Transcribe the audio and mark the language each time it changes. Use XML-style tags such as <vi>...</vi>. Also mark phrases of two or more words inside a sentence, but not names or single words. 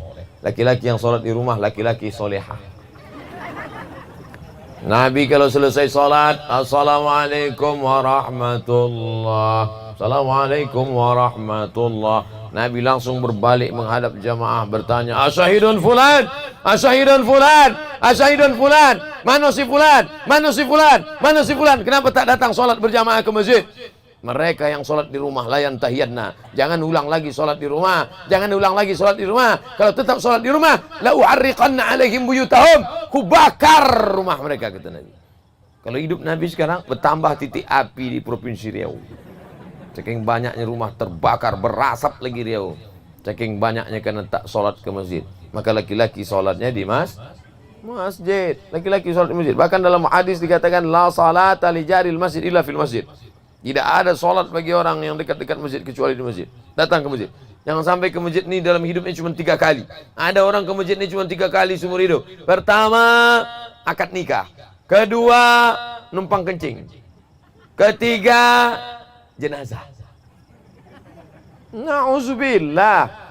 <id>Laki-laki yang sholat di rumah, laki-laki solehah. Nabi kalau selesai sholat,</id> <ar>السلام عليكم ورحمة الله, السلام عليكم ورحمة الله,</ar> <id>Nabi langsung berbalik menghadap jamaah bertanya,</id> <ar>أشاهد فلان, أشاهد فلان, أشاهد فلان,</ar> <id>mana si fulan, mana si fulan, mana si fulan, kenapa tak datang sholat berjamaah ke masjid? Mereka yang sholat di rumah layan tahiyadna, jangan ulang lagi sholat di rumah, jangan ulang lagi sholat di rumah. Kalau tetap sholat di rumah,</id> <ar>لأحرقن عليهم بيوتهم,</ar> <id>kubakar rumah mereka, kata Nabi. Kalau hidup Nabi sekarang bertambah titik api di provinsi Riau. Saking banyaknya rumah terbakar, berasap lagi Riau. Saking banyaknya karena tak sholat ke masjid, maka laki-laki sholatnya di masjid. Laki-laki sholat di masjid. Bahkan dalam hadis dikatakan</id> <ar>لا صلاة لجار المسجد إلا في المسجد.</ar> <id>Tidak ada sholat bagi orang yang dekat-dekat masjid kecuali di masjid. Datang ke masjid. Jangan sampai ke masjid ini dalam hidupnya cuma 3 kali. Ada orang ke masjid ini cuma 3 kali seumur hidup. Pertama, akad nikah. Kedua, numpang kencing. Ketiga, jenazah. Na'udzubillah.</id>